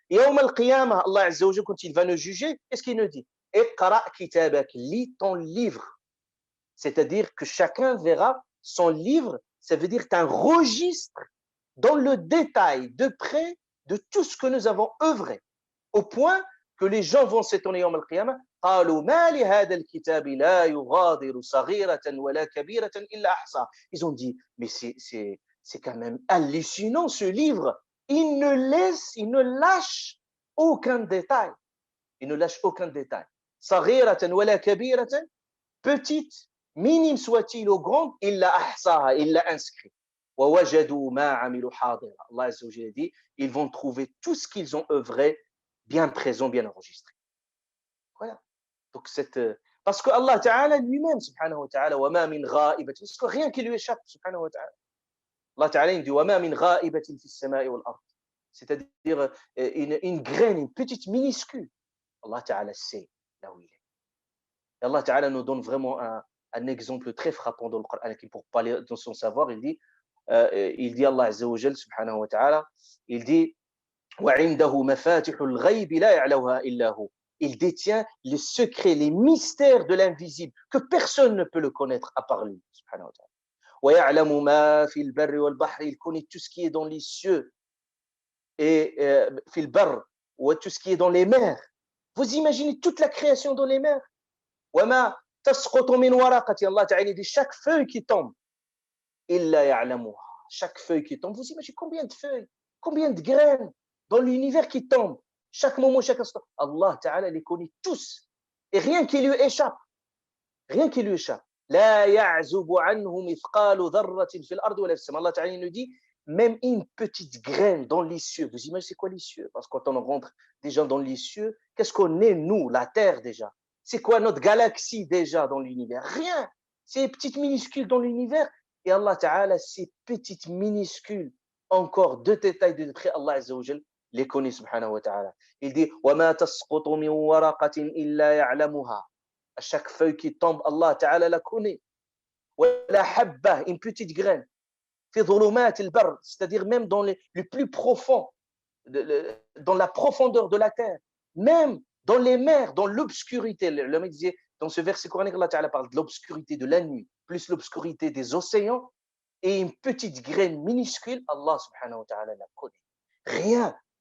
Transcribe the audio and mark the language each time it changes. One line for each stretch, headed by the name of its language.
French: Et Yawm al-Qiyamah, Allah Azza wa Jalla, quand il va nous juger, qu'est-ce qu'il nous dit?
Arabic: Iqra kitabak,
French: lis ton livre. C'est-à-dire que chacun verra son livre, ça veut dire que tu as un registre dans le détail, de près, de tout ce que nous avons œuvré. Au point que les gens vont s'étonner Yawm al-Qiyamah,
Arabic: قالوا ما لهذا الكتاب لا يغادر صغيرة ولا كبيرة إلا أحصاها.
French: Ils ont dit, mais c'est quand même hallucinant ce livre. Il ne lâche aucun détail. Il ne lâche aucun détail.
Arabic: صغيرة ولا كبيرة,
French: petite, minime soit-il ou grande, il l'a
Arabic: ahsaha,
French: il l'a inscrit.
Arabic: ووجدوا ما عملوا حاضرا.
French: Allah Azza wa Jalla dit, ils vont trouver tout ce qu'ils ont œuvré bien présent, bien enregistré. Voilà. Donc parce que Allah Ta'ala lui-même, subhanahu wa ta'ala,
Arabic: وما من غائبة,
French: parce que rien qui lui échappe, subhanahu wa ta'ala. Allah Ta'ala il dit
Arabic: وما من غائبة في السماء والأرض.
French: C'est-à-dire une graine, une petite minuscule. Allah Ta'ala sait là où il est. Et Allah Ta'ala nous donne vraiment un exemple très frappant dans le Coran pour parler de son savoir. Il dit Allah Azza wa Jalla subhanahu wa ta'ala, il dit
Arabic: وعنده مفاتح الغيب لا يعلمها إلا هو.
French: Il détient les secrets, les mystères de l'invisible que personne ne peut le connaître à part lui subhanahu wa ta'ala.
Arabic: ويعلم ما في البر والبحر.
French: Il connaît tout ce qui est dans les cieux et
Arabic: في البر,
French: ou tout ce qui est dans les mers. Vous imaginez toute la création dans les mers.
Arabic: وما تسقط من ورقة.
French: Allah Ta'ala dit chaque feuille qui tombe,
Arabic: إلا يعلمها.
French: Chaque feuille qui tombe, vous imaginez combien de feuilles, combien de graines dans l'univers qui tombent, chaque moment, chaque instant. Allah Ta'ala les connaît tous. Et rien qui lui échappe. Rien qui lui échappe.
Arabic: لا يعزب عنه مثقال ذرة في الأرض ولا في السماء.
French: Allah Ta'ala nous dit, même une petite graine dans les cieux. Vous imaginez c'est quoi les cieux? Parce que quand on rentre déjà dans les cieux, qu'est-ce qu'on est, nous, la Terre déjà? C'est quoi notre galaxie déjà dans l'univers? Rien. C'est petites minuscules dans l'univers. Et Allah Ta'ala, ces petites minuscules, encore de détails de près, Allah Azza wa Jal les connaît subhanahu wa ta'ala. Il dit
Arabic: وَمَا تَسْقُطُ مِنْ وَرَقَةٍ إِلَّا يَعْلَمُهَا.
French: À chaque feuille qui tombe, Allah Ta'ala la connaît.
Arabic: وَلَا حَبَّةٍ,
French: une petite graine.
Arabic: في ظُلُمَاتِ الْبَرِّ,
French: c'est-à-dire même dans le plus profond, dans la profondeur de la terre. Même dans les mers, dans l'obscurité. Le mec disait, dans ce verset coranique, Allah Ta'ala parle de l'obscurité de la nuit, plus l'obscurité des océans, et une petite graine minuscule, Allah subhanahu wa ta'ala la connaît.